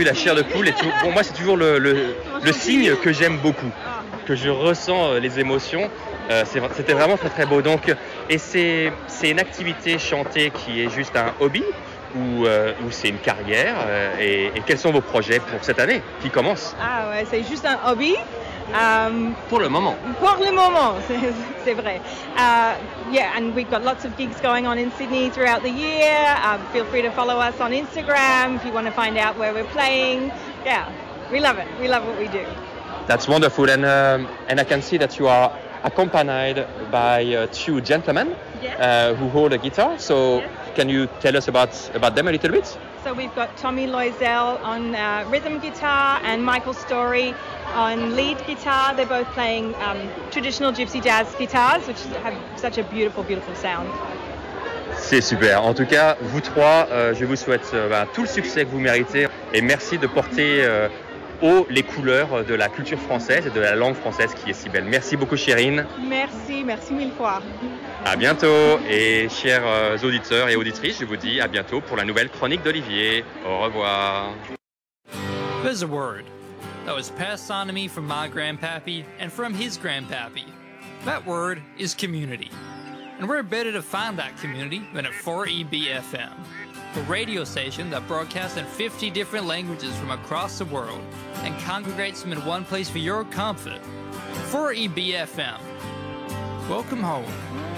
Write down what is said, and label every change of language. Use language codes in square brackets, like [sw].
[fr] Eu la chair de poule. Et tout, bon, moi, c'est toujours le signe que j'aime beaucoup, que je ressens les émotions. C'était vraiment très, très beau. Donc, et c'est une activité chantée qui est juste un hobby ou c'est une carrière et quels sont vos projets pour cette année qui commence? Ah ouais, c'est juste un hobby. Pour le moment. Pour le moment, c'est vrai. [en] Yeah, and we've got lots of gigs going on in Sydney throughout the year. Feel free to follow us on Instagram if you want to find out where we're playing. Yeah, we love it. We love what we do. That's wonderful. And I can see that you are accompanied by two gentlemen. Yes. Who hold a guitar. So yes. Can you tell us about them a little bit? So we've got Tommy Loisel on rhythm guitar and Michael Story on lead guitar. They're both playing traditional gypsy jazz guitars, which have such a beautiful, beautiful sound. [fr] C'est super. En tout cas, vous trois, je vous souhaite tout le succès que vous méritez et merci de porter haut les couleurs de la culture française et de la langue française qui est si belle. Merci beaucoup, Sherine. Merci, merci mille fois. À bientôt. Et chers auditeurs et auditrices, je vous dis à bientôt pour la nouvelle chronique d'Olivier. Au revoir. [en] There's a word that was passed on to me from my grandpappy and from his grandpappy. That word is community. And we're better to find that community than at 4EBFM, a radio station that broadcasts in 50 different languages from across the world and congregates them in one place for your comfort. 4EBFM. Welcome home.